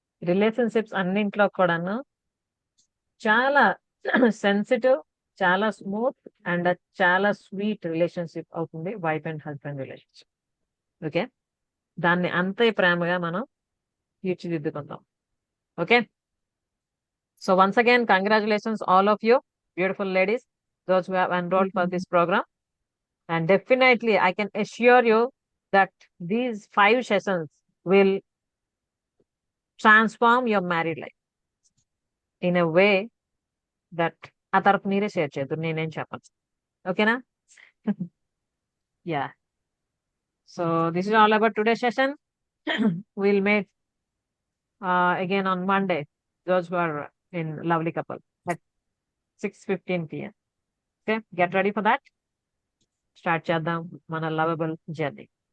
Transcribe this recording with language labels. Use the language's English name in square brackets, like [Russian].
[Telugu] Relationships అన్నింట్లో కూడాను చాలా sensitive, చాలా స్మూత్ అండ్ చాలా స్వీట్ రిలేషన్షిప్ అవుతుంది wife and husband relationship. Okay, దాన్ని అంతే ప్రేమగా మనం తీర్చిదిద్దుకుందాం. [English] Okay, so once again congratulations all of you beautiful ladies, those who have enrolled for this program. And definitely I can assure you that these 5 sessions will transform your married life in a way that [Telugu] ఆ తర్వాత మీరే share చేద్దరు, నేనేం చెప్పను. ఓకేనా? [English] Yeah, so this is all about today session. We'll meet again on Monday, those who are in Lovely Couple at 6:15 p.m. Okay, get ready for that. [Telugu] Start చేద్దాం మన lovable journey.